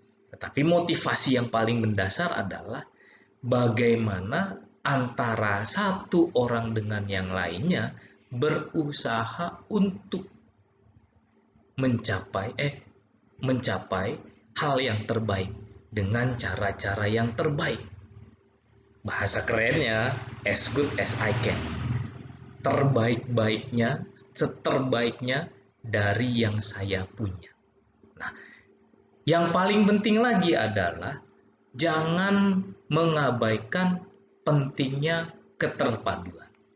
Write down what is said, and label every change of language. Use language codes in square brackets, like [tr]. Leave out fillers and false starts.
[id] Tetapi motivasi yang paling mendasar adalah bagaimana antara satu orang dengan yang lainnya berusaha untuk mencapai hal yang terbaik dengan cara-cara yang terbaik. Bahasa kerennya, [en] as good as I can. [id] Terbaik-baiknya, seterbaiknya dari yang saya punya. Nah, yang paling penting lagi adalah jangan mengabaikan pentingnya keterpaduan.